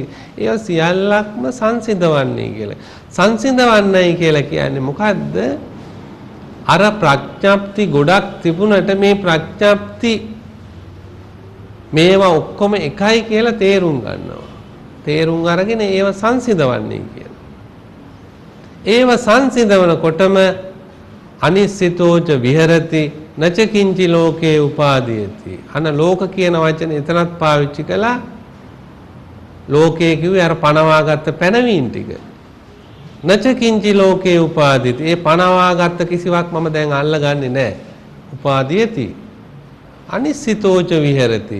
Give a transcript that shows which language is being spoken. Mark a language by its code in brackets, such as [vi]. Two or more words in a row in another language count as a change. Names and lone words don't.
[si] ඒ සියල්ලක්ම සංසිඳවන්නේ කියලා. සංසිඳවන්නයි කියලා කියන්නේ මොකද්ද? අර ප්‍රඥප්ති ගොඩක් තිබුණට මේ ප්‍රඥප්ති මේවා ඔක්කොම එකයි කියලා තේරුම් ගන්නවා. තේරුම් අරගෙන ඒව සංසිඳවන්නේ කියලා. ඒව සංසිඳවනකොටම [pi] අනිස්සිතෝච විහෙරති නච කිංචි ලෝකේ උපාදීයති. [si] අන ලෝක කියන වචනේ එතනත් පාවිච්චි කළා. ලෝකේ කිව්වේ අර පණවාගත්ත පැනවීම් ටික. [pi] නච කිංචි ලෝකේ උපාදීයති. [si] ඒ පණවාගත්ත කිසිවක් මම දැන් අල්ලගන්නේ නැහැ. [pi] උපාදීයති. අනිස්සිතෝච විහෙරති.